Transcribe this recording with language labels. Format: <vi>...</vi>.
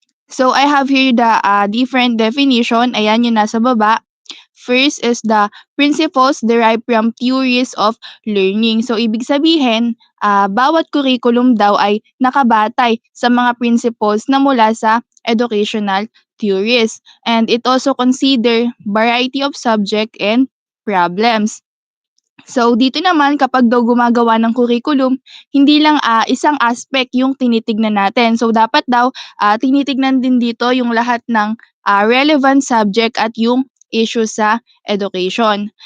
<en>So I have here the different definition.</en> <tl>Ayan yung nasa baba.</tl> <en>First is the principles derived from theories of learning.</en> <tl>So ibig sabihin, bawat curriculum daw ay nakabatay sa mga principles na mula sa educational theories.</tl> <en>And it also consider variety of subject and problems.</en> <tl>So dito naman kapag daw gumagawa ng curriculum, hindi lang isang aspect yung tinitignan natin. So dapat daw tinitignan din dito yung lahat ng relevant subject at yung issue sa education.</tl>